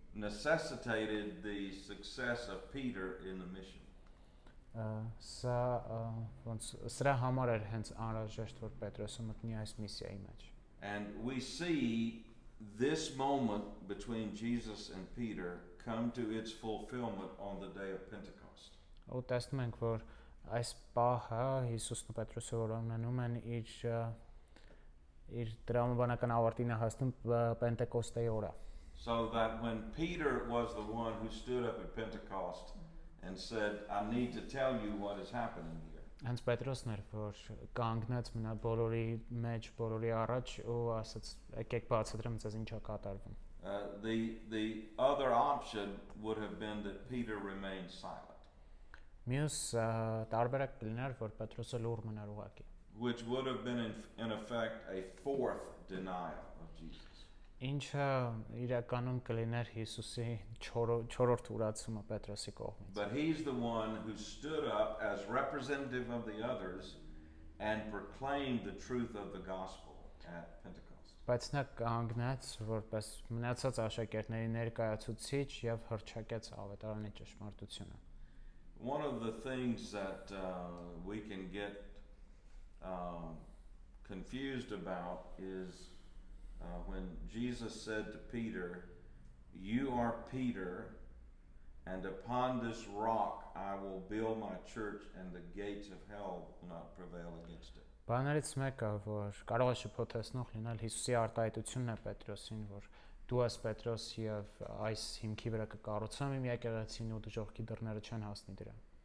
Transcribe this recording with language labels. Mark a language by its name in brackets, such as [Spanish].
[English] necessitated the success of Peter in the mission. [Armenian] Սա ոնց սրա համար էր հենց անհրաժեշտ, որ Պետրոսը մտնի այս միսիայի մեջ։ [English] And we see this moment between Jesus and Peter come to its fulfillment on the day of Pentecost. [Armenian] Ու տեսնում ենք, որ այս պահը Հիսուսն ու Պետրոսը որ ունենում են իր տրամաբանական ավարտին հասնում Պենտեկոստեի օրը։ [English] So that when Peter was the one who stood up at Pentecost and said, I need to tell you what is happening here. [Armenian] Հենց Պետրոսն էր, որ կանգնեց մնա բոլորի մեջ, բոլորի առաջ ու ասաց, եկեք բացատրեմ ձեզ ինչ է կատարվում։ [English] The other option would have been that Peter remained silent. [Armenian] Մյուս տարբերակ կլիներ, որ Պետրոսը լուռ մնար ուղղակի։ [English] Which would have been in effect a fourth denial of Jesus. [Armenian] Ինչը իրականում կլիներ Հիսուսի 4-րդ ուրացումը Պետրոսի կողմից։ [English] But he's the one who stood up as representative of the others and proclaimed the truth of the gospel at Pentecost. [Armenian] Բայց նա կանգնեց որպես մնացած աշակերտների ներկայացուցիչ եւ հռչակեց ավետարանի ճշմարտությունը։ [English] One of the things that we can get confused about is when Jesus said to Peter, "You are Peter, and upon this rock I will build my church, and the gates of hell will not prevail against it." [Armenian] Բաներից մեկը, որ կարող է շփոթեցնող լինել Հիսուսի արտահայտությունն է Պետրոսին, որ դու ես Պետրոս եւ այս հիմքի վրա կկառուցեմ իմ եկեղեցին ու դժոխքի դռները չեն հասնի դրան։